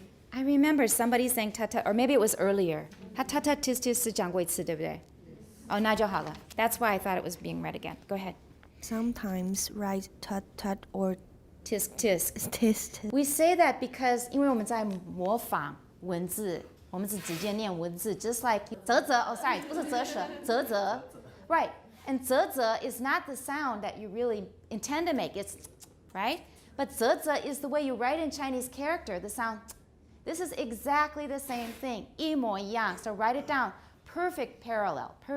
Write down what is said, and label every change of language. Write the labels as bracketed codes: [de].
[en] I remember somebody saying tut, or maybe it was earlier. [zh] 他 tut tis tis 是讲过一次，对不对？哦，那就好了。 [en] That's why I thought it was being read again. Go ahead. Sometimes write tut tut or Tisk tisk. tis tis. We say that because [zh] 因为我们在模仿文字，我们是直接念文字 [en] just like 啧啧 oh sorry [zh] 不是啧舌啧啧 [en] right and 啧啧 is not the sound that you really intend to make it's right but 啧啧 is the way you write in Chinese character the sound this is exactly the same thing [zh] 一模一样 [en] so write it down perfect parallel